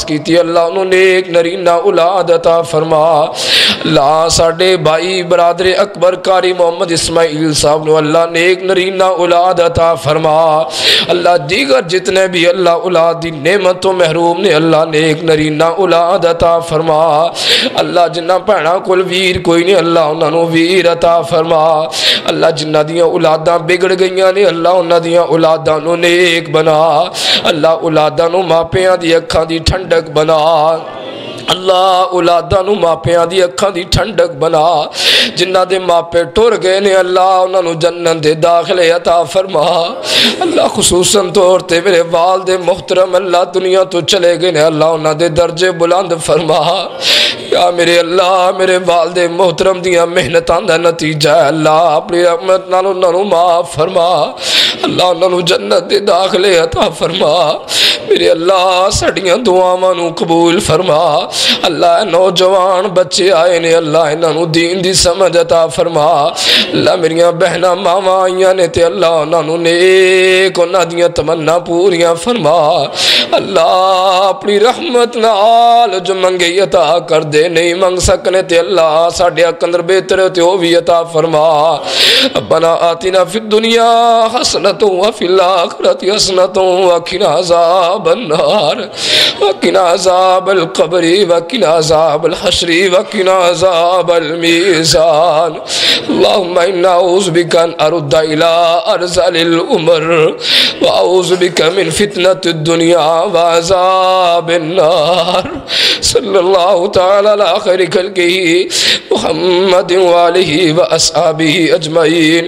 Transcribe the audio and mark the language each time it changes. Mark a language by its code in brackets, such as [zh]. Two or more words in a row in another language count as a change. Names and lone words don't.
[pa] کی تھی اللہ انہوں نے ایک نرینہ اولاد عطا فرما اللہ ساڑے بھائی برادر اکبر کاری محمد اسماعیل صاحب نے اللہ نے ایک نرینہ اولاد عطا فرما اللہ دیگر جتنے بھی اللہ اولاد دی نعمت و محروم نے اللہ نے ایک نرینہ اولاد عطا فرما اللہ جنہ پہنا کل ویر کوئی نہیں اللہ انہوں نے ویر عطا فرما اللہ جنہ دیاں اولاداں بگڑ گئیاں نے اللہ انہوں دیاں اولاداں نو نیک بنا اللہ اولاداں نو ماپیاں دی اکھاں دی ٹھنڈک بنا اللہ اولاداں نو ماپیاں دی اکھاں دی ٹھنڈک بنا جنہ دے ماپے ٹر گئے نے اللہ انہوں نے جنت دے داخلے عطا فرما اللہ خصوصاً طور تے میرے والد محترم اللہ دنیا تو چلے گئے نے اللہ انہوں دے درجے بلند فرما یا میرے اللہ میرے والد محترم دیاں محنتاں دا نتیجہ ہے اللہ اپنی رحمت نال انہوں نے معاف فرما اللہ انہوں نے جنت دے داخلے عطا فرما میرے اللہ سڑیاں دعاواں نو قبول فرما اللہ نوجوان بچے آئے نے اللہ انہوں دین دی سمجھ عطا فرما اللہ میریاں بہناں ماواں آئیاں نے تے اللہ انہوں نیک انہاں دیاں تمنا پوریاں فرما اللہ اپنی رحمت نال جو منگے عطا کر دے نہیں منگ سکنے تے اللہ ساڈے اندر بہتر تے او بھی عطا فرما [ar] ربنا آتنا فی الدنیا حسنۃ وفی الآخرۃ حسنۃ وقنا عذاب النار وقنا عذاب القبر وقنا عذاب الحشر وقنا عذاب المیزان اللهم انا اعوذ بک ان ارد الى ارذل العمر واعوذ بک من فتنة الدنیا وعذاب النار صلی اللہ تعالی علی خیر خلقہ محمد وآلہ واصحابہ اجمعین.